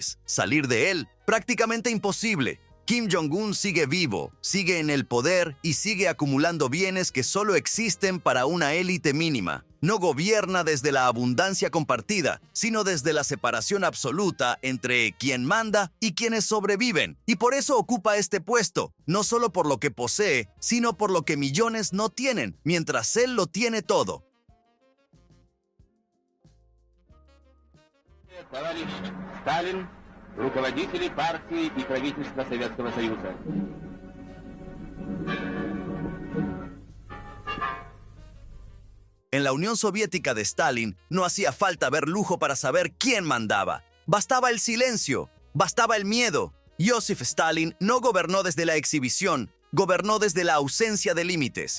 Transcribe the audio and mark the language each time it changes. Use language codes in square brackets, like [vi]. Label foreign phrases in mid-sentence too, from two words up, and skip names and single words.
[es] Salir de él, prácticamente imposible. Kim Jong-un sigue vivo, sigue en el poder y sigue acumulando bienes que solo existen para una élite mínima. No gobierna desde la abundancia compartida, sino desde la separación absoluta entre quien manda y quienes sobreviven. Y por eso ocupa este puesto, no solo por lo que posee, sino por lo que millones no tienen, mientras él lo tiene todo. [ru] Товарищ Сталин, руководители партии и правительства Советского Союза. [es] En la Unión Soviética de Stalin no hacía falta ver lujo para saber quién mandaba. Bastaba el silencio, bastaba el miedo. Joseph Stalin no gobernó desde la exhibición, gobernó desde la ausencia de límites.